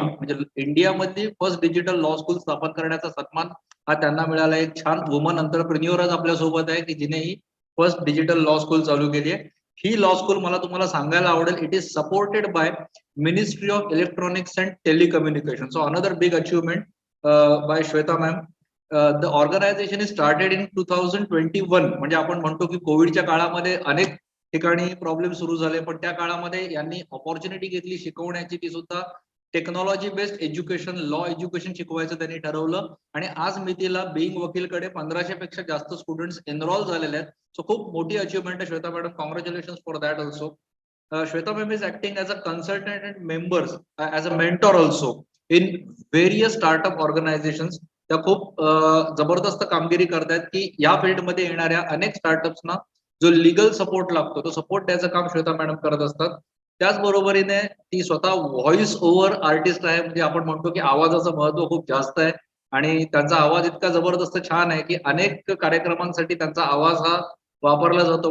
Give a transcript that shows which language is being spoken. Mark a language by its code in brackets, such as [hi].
[mr] म्हणजे इंडियामधली first digital law school स्थापन करण्याचा सन्मान हा त्यांना मिळाला. एक छान वुमन एंटरप्रेन्योर आपल्या सोबत आहे की जिने ही फर्स्ट डिजिटल लॉ स्कूल चालू केली आहे. ही लॉ स्कूल मला तुम्हाला सांगायला आवडेल, [en] It is supported by ministry of electronics and telecommunication. So another big achievement by Shweta ma'am. The organization is started in 2021. [mr] म्हणजे आपण म्हणतो की कोविडच्या काळामध्ये अनेक ठिकाणी प्रॉब्लेम सुरू झाले, पण त्या काळामध्ये यांनी ऑपॉर्च्युनिटी घेतली शिकवण्याची, ती सुद्धा technology based education, law education शिकवायचं त्यांनी ठरवलं. आणि आज मितीला बीइंग वकीलकडे 1500 पेक्षा जास्त स्टुडंट्स एनरोल झालेले आहेत. सो खूप मोठी अचीवमेंट आहे Shweta madam. [en] Congratulation for that also. Shweta ma'am is acting as a consultant and members as a mentor also in various startup organizations. [mr] त्या खूप जबरदस्त कामगिरी करतायत की या फील्डमध्ये येणाऱ्या अनेक स्टार्टअप्सना जो लीगल सपोर्ट लागतो तो सपोर्ट द्यायचं काम श्वेता मॅडम करत असतात. त्याचबरोबरीने ती स्वतः व्हॉइस ओव्हर आर्टिस्ट आहे. म्हणजे आपण म्हणतो की आवाजाचं महत्व खूप जास्त आहे आणि त्यांचा आवाज इतका जबरदस्त छान आहे की अनेक कार्यक्रमांसाठी त्यांचा आवाज हा वापरला जातो.